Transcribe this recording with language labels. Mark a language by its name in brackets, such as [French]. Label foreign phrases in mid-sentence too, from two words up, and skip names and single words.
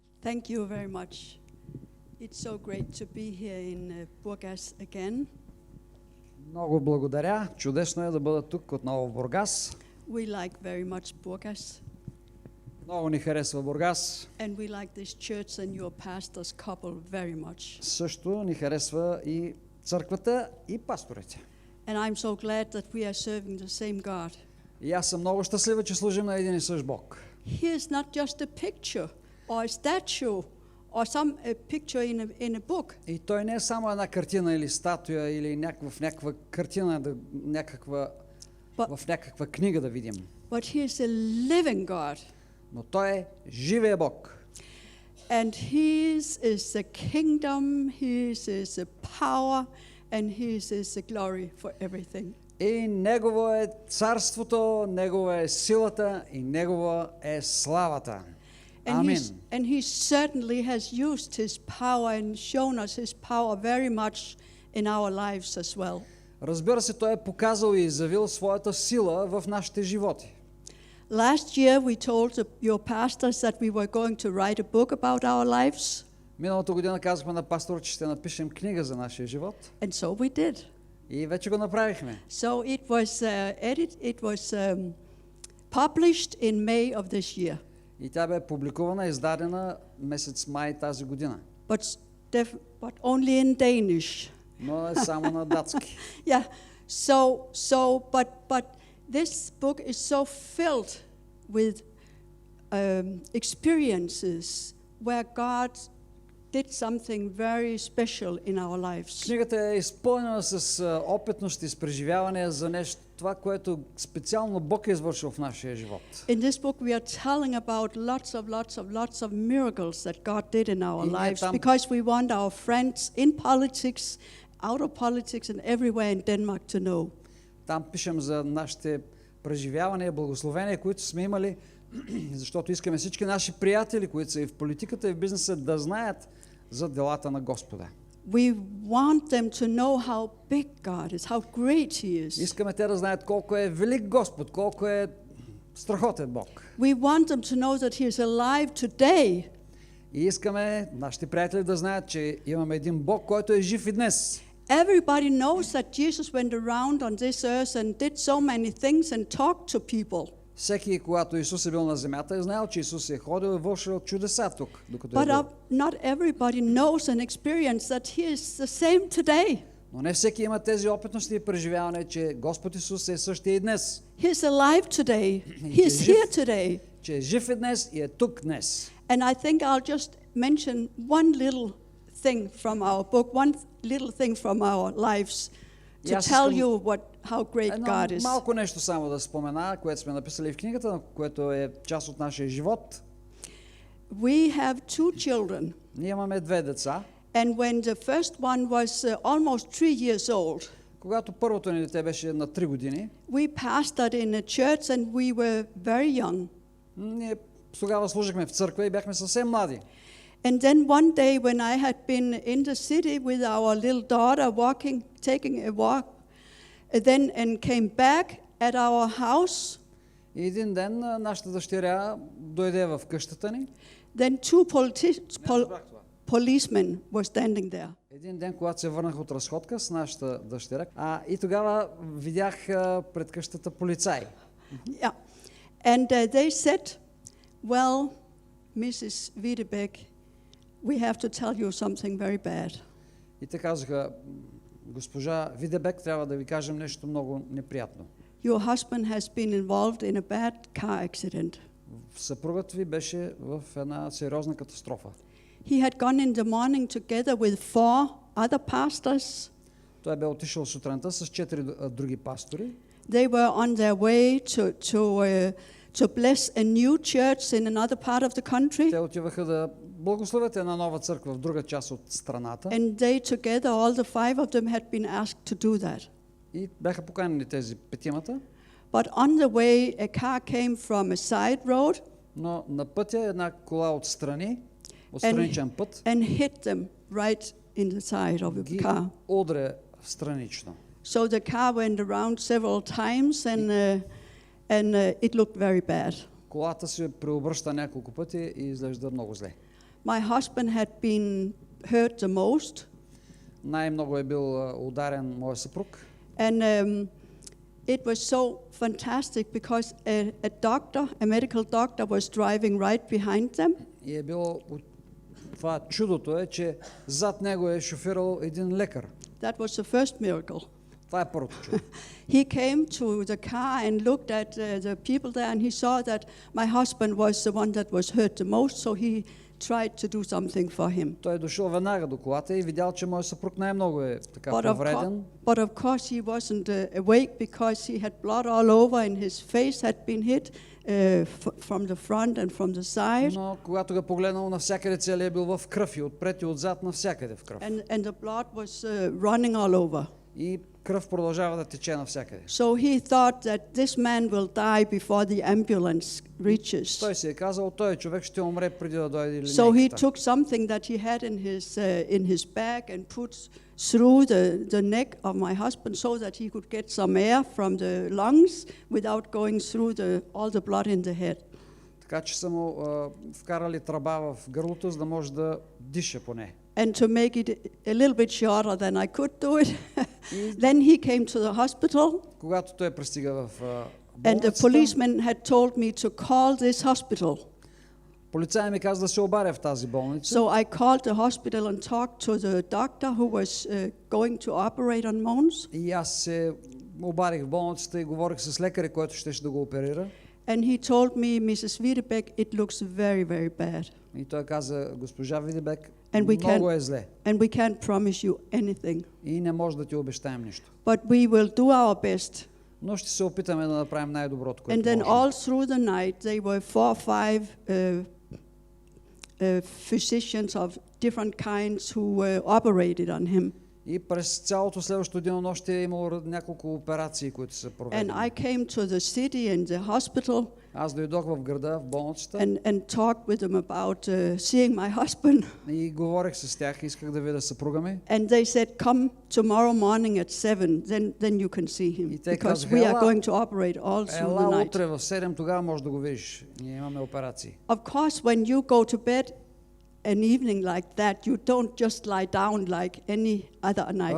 [English] Thank you very much. It's so great to be here in Burgas again. [Bulgarian] Много благодаря. Чудесно е да бъда тук отново в Бургас. [English] We like very much Burgas, [Bulgarian] Много ни харесва Бургас. [English] and we like this church and your pastors couple very much. [Bulgarian] Също ни харесва и църквата и пасторите. [English] And I'm so glad that we are serving the same God. [Bulgarian] И аз съм много щастлива, че служим на един и същ Бог. [English] He is not just a picture or a statue or some picture in a book. [Bulgarian] И той не е само една картина или статуя или някаква картина, в някаква книга да видим. [English] But he is a living God. [Bulgarian] Но той е живия Бог. [English] And his is the kingdom, his is the power, and his is the glory for everything. [Bulgarian] И Негово е царството, Негово е силата и Негово е славата. Амин. [English] And he certainly has used his power and shown us his power very much in our lives as well. [Bulgarian] Разбира се, той е показал и изявил своята сила в нашите животи. [English] Last year we told your pastors that we were going to write a book about our lives. [Bulgarian] Миналата година казахме на пастора, че ще напишем книга за нашия живот. [English] And so we did. [Bulgarian] И вече го направихме. [English] So it was published in May of this year. [Bulgarian] И тя бе публикувана, издадена месец май тази година. [English] But only in Danish. [Bulgarian] Но е само на датски. [English] Yeah. But this book is so filled with experiences where God did something very special in our lives. [Bulgarian] Книгата е изпълнена с опитности, с преживявания за нещо, това, което специално Бог е извършил в нашия живот. [English] In this book we are telling about lots of miracles that God did in our lives because we want our friends in politics, out of politics and everywhere in Denmark to know. [Bulgarian] Там пишем за нашите преживявания, благословения, които сме имали, защото искаме всички наши приятели, които са и в политиката, и в бизнеса, да знаят за делата на Господа. [English] We want them to know how big God is, how great He is. [Bulgarian] Искаме те да знаят колко е велик Господ, колко е страхотен Бог. [English] We want them to know that He is alive today. [Bulgarian] И искаме нашите приятели да знаят, че имаме един Бог, който е жив и днес. [English] Everybody knows that Jesus went around on this earth and did so many things and talked to people. [Bulgarian] Всеки, когато Исус е бил на земята, е знаел, че Исус е ходил и вършил чудеса тук, докато е бил. [English] But not everybody knows and experience that He is the same today. [Bulgarian] Но не всеки има тези опитности и преживяване, че Господ Исус е същия и днес. [English] He is alive today. He is here today. [Bulgarian] Че е жив и днес и е тук днес. [English] And I think I'll just mention one little thing from our book, one little thing from our lives to tell you how great God is. [Bulgarian] Малко нещо само да спомена, което сме написали в книгата, което е част от нашия живот. [English] We have two children. [Bulgarian] Ние имаме две деца. [English] And when the first one was almost 3 years old, [Bulgarian] когато първото ни дете беше на 3 години, [English] we pastored in a church and we were very young. [Bulgarian] Ние тогава служихме в църква и бяхме съвсем млади. [English] And then one day when I had been in the city with our little daughter taking a walk, and came back at our house. [Bulgarian] И един ден нашата дъщеря дойде в къщата ни. [English] Then two policemen were standing there. [Bulgarian] Един ден, когато се върнах от разходка с нашата дъщеря, и тогава видях пред къщата полицаи. [English] Yeah. And they said, well, Mrs. Видебек, we have to tell you something very bad. [Bulgarian] И те казаха, госпожа Видебек, трябва да ви кажем нещо много неприятно. [English] Your husband has been involved in a bad car accident. [Bulgarian] Съпругът ви беше в една сериозна катастрофа. [English] He had gone in the morning together with 4 other pastors. [Bulgarian] Той бе отишъл сутринта с 4 други пастори. [English] They were on their way to bless a new church in another part of the country. [Bulgarian] Те отиваха да благословят една нова църква в друга част от страната. [English] And they together, all the 5 of them had been asked to do that. [Bulgarian] И бяха поканени тези петимата. [English] But on the way, a car came from a side road. [Bulgarian] Но на пътя една кола отстрани, от страничен път. [English] And hit them right in the side of the car. [Bulgarian] Удря странично. [English] So the car went around several times and it looked very bad. [Bulgarian] Колата се преобръща няколко пъти и изглежда много зле. [English] My husband had been hurt the most. [Bulgarian] Най-много е бил ударен моят съпруг. [English] And it was so fantastic because a medical doctor was driving right behind them. [Bulgarian] И е било, това чудото е, че зад него е шофирал един лекар. [English] That was the first miracle. [Bulgarian] Това е първото чудо. [English] He came to the car and looked at the people there, and he saw that my husband was the one that was hurt the most, so he tried to do something for him. [Bulgarian] Той е дошъл веднага до колата и видял, че моят съпруг най-много е така повреден. [English] But of course he wasn't awake because he had blood all over and his face had been hit from the front and from the side. [Bulgarian] Но когато го погледнал, навсякъде целият е бил в кръв и отпред и отзад, навсякъде в кръв. [English] And the blood was running all over. [Bulgarian] И кръв продължава да тече навсякъде. [English] So he thought that this man will die before the ambulance reaches. [Bulgarian] Той си е казал, той човек ще умре преди да дойде линейката. [English] So he took something that he had in his bag and put through the neck of my husband so that he could get some air from the lungs without going through all the blood in the head. [Bulgarian] Така че са му вкарали тръба в гърлото, за да може да диша поне. [English] And to make it a little bit shorter than I could do it, then he came to the hospital. [Bulgarian] Когато той пристига в [English] And the [Bulgarian] болницата, [English] policeman had told me to call this hospital. [Bulgarian] полицай ми каза да се обаря в тази болница. [English] So I called the hospital and talked to the doctor who was going to operate on Mons. [Bulgarian] И аз се обарих в болницата и говорих с лекаря, който ще да го оперира. [English] And he told me, Mrs. Видебек, it looks very, very bad. [Bulgarian] И той каза, госпожа Видебек, [English] And [Bulgarian] много е зле. [English] And we can't promise you anything. [Bulgarian] И не може да ти обещаем нищо. [English] But we will do our best. [Bulgarian] Но ще се опитаме да направим най-доброто, [English] And [Bulgarian] което [English] then [Bulgarian] можем. [English] all through the night, they were 4 or 5 physicians of different kinds who operated on him. [Bulgarian] И през цялото следващото денонощие е имало няколко операции, които са проведени. [English] And I came to the city and the hospital. [Bulgarian] Аз дойдох в града, в болницата. [English] And talked with them about seeing my husband. [Bulgarian] И говорех с тях, исках да видя съпруга ми. [English] And they said, come tomorrow morning at 7, then you can see him. Because we are going to operate all through the [Bulgarian] Ела [English] night. [Bulgarian] утре в 7, тогава можеш да го видиш. Ние имаме операции. [English] Of course, when you go to bed an evening like that, you don't just lie down like any other night.